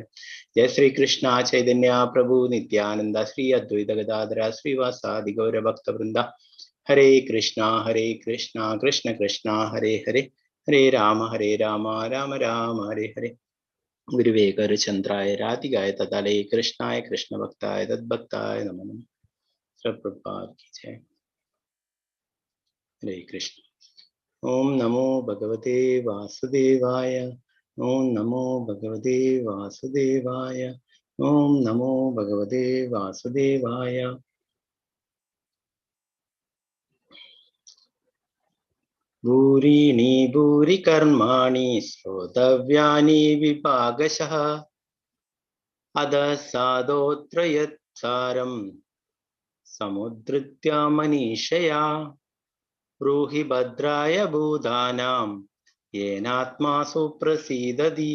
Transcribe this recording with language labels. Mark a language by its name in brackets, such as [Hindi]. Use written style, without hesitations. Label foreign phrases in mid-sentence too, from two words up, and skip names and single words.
[Sanskrit] ജയ ശ്രീകൃഷ്ണ ചൈതന്യ പ്രഭു നിത്യാനന്ദ ശ്രീ അദ്വൈത ഗദാധര ശ്രീവാസാദി ഗൗരഭക്തവൃന്ദ. ഹരേ കൃഷ്ണ കൃഷ്ണ കൃഷ്ണ ഹരേ ഹരേ ഹരേ രാമ രാമ രാമ ഹരേ ഹരേ. ഗുരുവേ ഗരുചന്ദ്രായ രാധികായ തതലേ കൃഷ്ണായ കൃഷ്ണഭക്തായ തദ്ഭക്തായ നമോ നമഃ. [Hindi] പ്രഭുപാദ് की जय. हरे कृष्ण. [Sanskrit] ओम नमो भगवते वासुदेवाय. ओम नमो भगवते वासुदेवाय. ओम नमो भगवते वासुदेवाय. भूरीणि भूरि कर्माणि श्रोतव्यानि विभागशः अधः साधोऽत्र यत्सारं समुद्धृत्य मनीषया ब्रूहि भद्राय भूतानां येनात्मासु प्रसीदति.